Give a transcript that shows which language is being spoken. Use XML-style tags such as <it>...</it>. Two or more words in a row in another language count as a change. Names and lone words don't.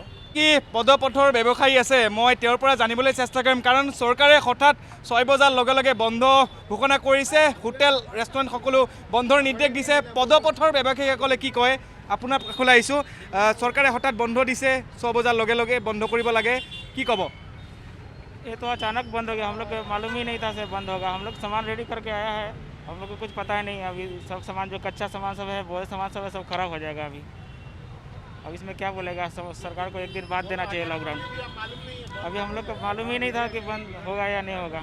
<as>কি পদপথৰ ব্যৱসায়ী আছে, মই তেওঁৰ পৰা জানিবলৈ চেষ্টা কৰিম, কাৰণ চৰকাৰে হঠাৎ 6 বজাৰ লগে লগে বন্ধ ঘোষণা কৰিছে। হোটেল ৰেষ্টুৰেণ্ট সকলো বন্ধৰ নিৰ্দেশ দিছে। পদপথৰ ব্যৱসায়ীসকলে কি কয় আপোনাৰ কাষলৈ আহিছোঁ। চৰকাৰে হঠাৎ বন্ধ দিছে, 6 বজাৰ লগে লগে বন্ধ কৰিব লাগে, কি ক'ব?</as> <hi>ये तो अचानक बंद हो गया, हम लोग को मालूम ही नहीं था से बंद होगा। हम लोग सामान रेडी करके आया है, हम लोग को कुछ पता ही नहीं। अभी सब सामान जो कच्चा सामान सब है, वो सामान सब है, सब खराब हो जाएगा अभी। अब इसमें क्या बोलेगा, सरकार को एक दिन बाद देना चाहिए लॉकडाउन। अभी हम लोग को मालूम ही नहीं था कि बंद होगा या नहीं होगा।</hi>